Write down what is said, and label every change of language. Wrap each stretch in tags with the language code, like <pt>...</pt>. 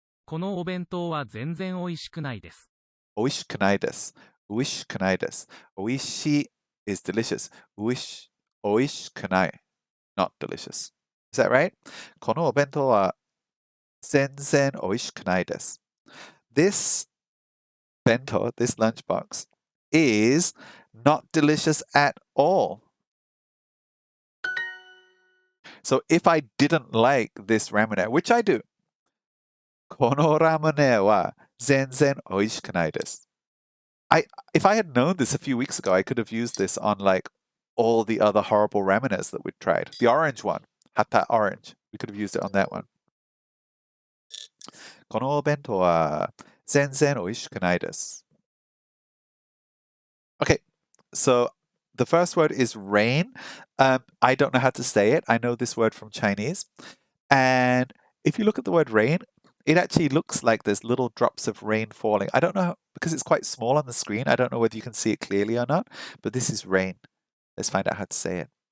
<ja>このお弁当は全然美味しくないです。美味しくないです。Oishikunai desu. Oishi</ja> <en>is delicious. Oishikunai, not delicious. Is that right?</en> <ja>このお弁当は全然美味しくないです.</ja> <en>This bento, this lunchbox, is not delicious at all. So if I didn't like this ramen, which I do,</en> <ja>このラムネは全然美味しくないです.</ja> <en>If I had known this a few weeks ago, I could have used this on like all the other horrible rameners that we'd tried. The orange one, Hatta orange. We could have used it on that one.</en> <ja>このお弁当は全然美味しくないです.</ja> <en>Okay, so the first word is rain. I don't know how to say it. I know this word from Chinese. And if you look at the word rain, it actually looks like there's little drops of rain falling. I don't know, because it's quite small on the screen, I don't know whether you can see it clearly or not, but this is rain. Let's find out how to say it.</en>